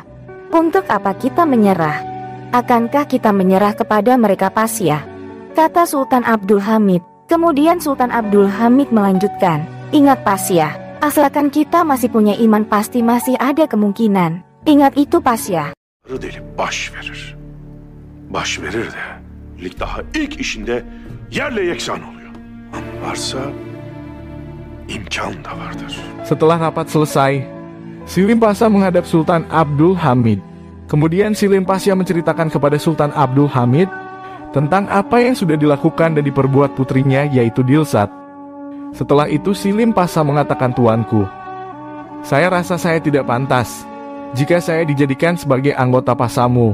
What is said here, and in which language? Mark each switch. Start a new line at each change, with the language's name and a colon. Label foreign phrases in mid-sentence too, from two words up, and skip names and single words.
Indonesian: Untuk apa kita menyerah? Akankah kita menyerah kepada mereka, Pasha?" kata Sultan Abdul Hamid. Kemudian Sultan Abdul Hamid melanjutkan, "Ingat, Pasha, asalkan kita masih punya iman pasti masih ada kemungkinan. Ingat itu, Pasha."
Turkish: Delip baş verir. Baş verir de lig daha ilk işinde yerle yeksan oluyor. Varsa imkan da vardır.
Indonesian: Setelah rapat selesai, Silim Pasha menghadap Sultan Abdul Hamid. Kemudian Silim Pasha menceritakan kepada Sultan Abdul Hamid tentang apa yang sudah dilakukan dan diperbuat putrinya, yaitu Dilsat. Setelah itu Silim Pasha mengatakan, "Tuanku, saya rasa saya tidak pantas jika saya dijadikan sebagai anggota pasamu.